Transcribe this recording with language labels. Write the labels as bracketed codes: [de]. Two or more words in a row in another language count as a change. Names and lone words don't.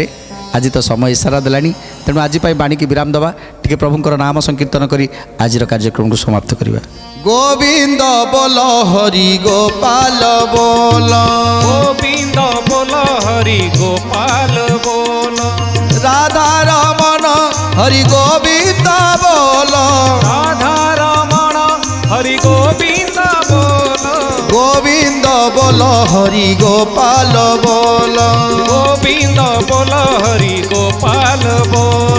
[or] ଆଜି ତ ସମୟ ଇସାରା ଦେଲାଣି, ତେଣୁ ଆଜି ପାଇଁ ବାଣୀକି ବିରାମ ଦେବା, ଟିକେ ପ୍ରଭୁଙ୍କର ନାମ ସଂକୀର୍ତ୍ତନ କରି ଆଜିର କାର୍ଯ୍ୟକ୍ରମକୁ ସମାପ୍ତ କରିବା। ଗୋବିନ୍ଦ ବୋଲ ହରି ଗୋପାଳ ବୋଲ, ଗୋବିନ୍ଦ ବୋଲ ହରି ଗୋପାଳ ବୋଲ, [bn] রাধা রমণ হরি গোবিন্দ বল, রাধা রমণ হরি গোবিন্দ বল, গোবিন্দ বল হরি গোপাল বল, গোবিন্দ বল হরি গোপাল বল,